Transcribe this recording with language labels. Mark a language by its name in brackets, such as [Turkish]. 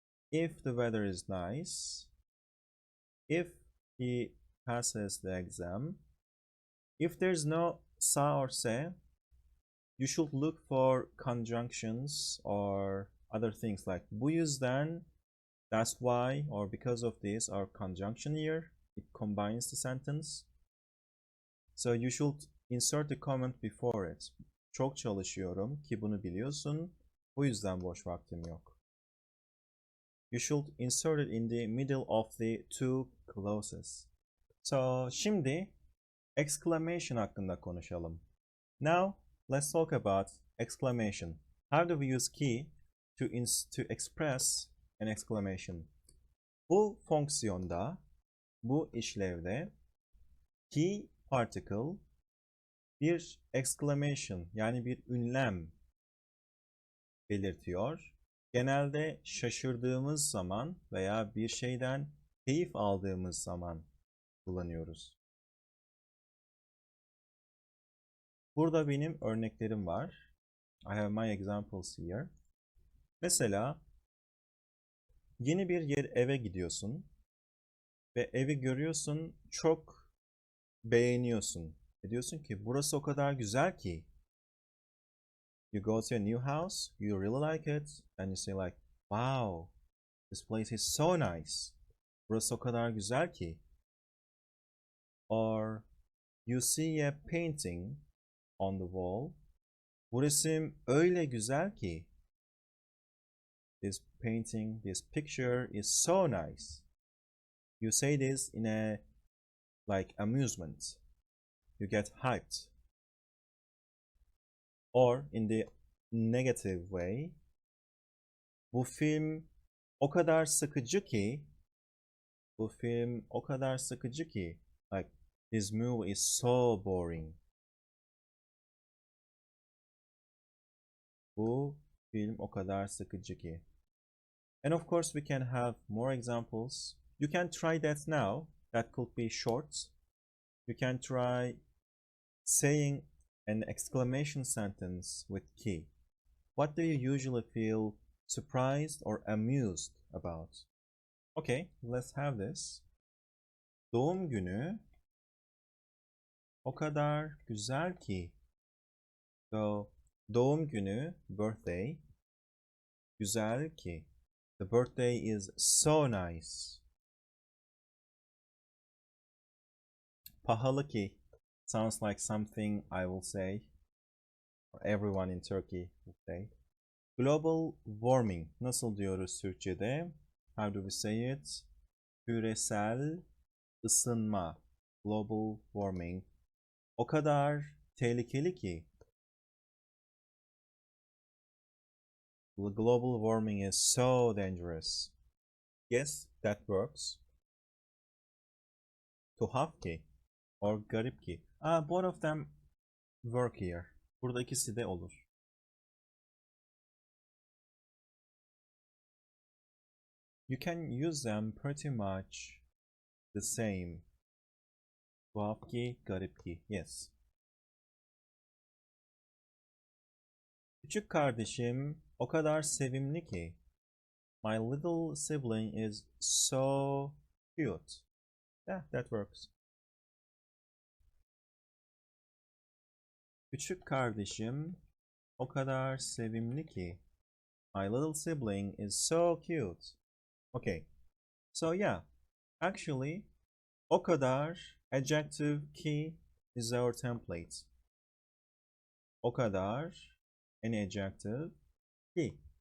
[English] If the weather is nice, if he passes the exam, if there's no sa or se, you should look for conjunctions or other things like [Turkish] bu yüzden, [English] that's why, or because of this, or conjunction here. It combines the sentence. So you should insert the comment before it. [Turkish] Çok çalışıyorum ki bunu biliyorsun. Bu yüzden boş vaktim yok. [English] You should insert it in the middle of the two clauses. [Turkish] So şimdi exclamation hakkında konuşalım. [English] Now let's talk about exclamation. How do we use key to express an exclamation? [Turkish] Bu fonksiyonda, bu işlevde key particle bir exclamation, yani bir ünlem belirtiyor. Genelde şaşırdığımız zaman veya bir şeyden keyif aldığımız zaman kullanıyoruz. Burada benim örneklerim var. [English] I have my examples here. [Turkish] Mesela yeni bir eve gidiyorsun ve evi görüyorsun, çok beğeniyorsun. Ve diyorsun ki burası o kadar güzel ki. [English] You go to a new house, you really like it, and you say like, wow, this place is so nice. [Turkish] Burası o kadar güzel ki. [English] Or you see a painting on the wall. [Turkish] Bu resim öyle güzel ki. [English] This painting, this picture is so nice. You say this in a like amusement. You get hyped. Or in the negative way. [Turkish] Bu film o kadar sıkıcı ki. Bu film o kadar sıkıcı ki. [English] Like, this movie is so boring. [Turkish] Bu film o kadar sıkıcı ki. [English] And of course we can have more examples. You can try that now. That could be short. You can try saying an exclamation sentence with key. What do you usually feel surprised or amused about? Okay, let's have this. [Turkish] Doğum günü o kadar güzel ki. So, doğum günü, birthday, güzel ki. [English] The birthday is so nice. [Turkish] Pahalı ki [English] sounds like something I will say, or everyone in Turkey will say. [Turkish] Global warming nasıl diyoruz Türkçe'de? [English] How do we say it? [Turkish] Küresel ısınma. Global warming. O kadar tehlikeli ki. [English] Global warming is so dangerous. Yes, that works. [Turkish] Tuhaf ki or garip ki. [English] Both of them work here. [Turkish] Burada ikisi de olur. [English] You can use them pretty much the same. [Turkish] Tuhaf ki, garip ki. Yes. Küçük kardeşim o kadar sevimli ki. [English] My little sibling is so cute. Yeah, that works. [Turkish] Küçük kardeşim o kadar sevimli ki. [English] My little sibling is so cute. Okay. So yeah, actually, o kadar adjective ki is our template. O kadar, any adjective, ki.